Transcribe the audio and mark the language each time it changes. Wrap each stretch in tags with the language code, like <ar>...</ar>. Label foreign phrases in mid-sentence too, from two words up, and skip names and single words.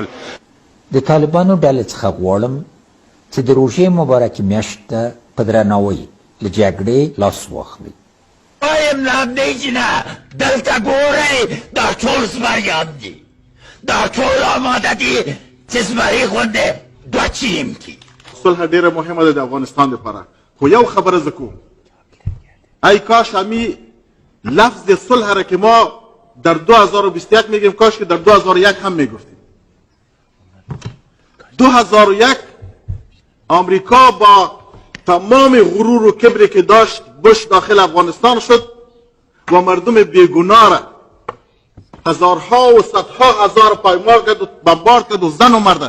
<ps>د طالبانو ډلې څخه غواړم چې د روژې مبارکې میاشت ته په درناوي له جګړې لاس واخلئ. وایم له همدې چې نه دلته ګورئ دا ټول زمریان دي، دا ټول آماده دي چې زمري غوندې دوه چیم کړي. صلح ډېره مهمه ده د افغانستان لپاره. خو یو خبره زه کوم،</ps> <fa>ای کاش همی لفظ صلح را که ما در 2021 میگیم کاش که در 2001 هم میگفتیم. 2001 آمریکا با تمام غرور و کبری که داشت بش داخل افغانستان شد و مردم بیگناه را هزارها و صدها هزار پایمال کرد و بمبارد کرد و زن و مرد.</fa>